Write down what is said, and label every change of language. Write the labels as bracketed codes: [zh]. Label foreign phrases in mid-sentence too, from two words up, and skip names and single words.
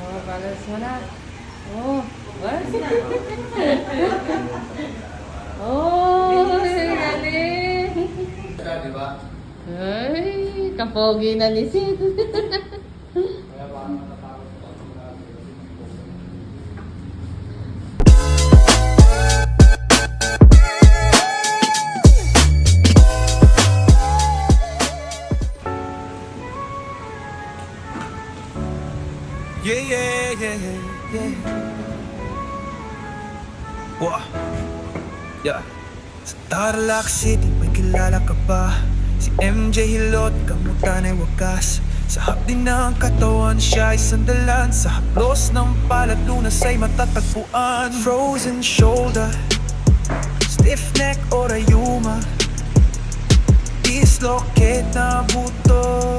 [tl] Balance mo na. Oh, balance na. Oh, galing. Di ba? Ay, kapogi na ni Sid. Kaya paano natakot ko sa mga Yeah, yeah, yeah, yeah. Wah. Yeah. Sa Tarlac City, may kilala ka ba? Si MJ Hilot, kamutan ay wakas. Sa hapdi ng katawan, siya ay sandalan. Sa haplos ng palad, lunas ay matatagpuan. [en] Frozen shoulder, stiff neck [tl] o rayuma, dislocate na buto.